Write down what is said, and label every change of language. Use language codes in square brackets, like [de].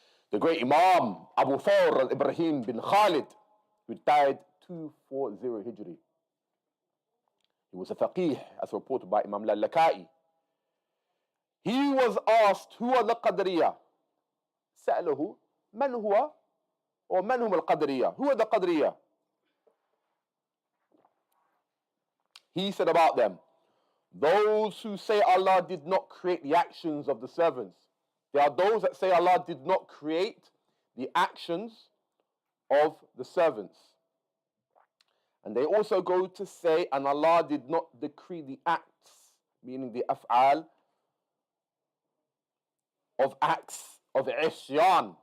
[en] The great Imam Abu Thawr al-Ibrahim bin Khalid, who died 240 Hijri. He was a faqih, as reported by Imam al-Lakai. He was asked, who are the Qadariyah? [ar] سأله من هو or من هم القدرية? [en] Who are the Qadariyah? He said about them, those who say Allah did not create the actions of the servants. There are those that say Allah did not create the actions of the servants. And they also go to say, and Allah did not decree the acts, meaning the af'al of acts of isyan.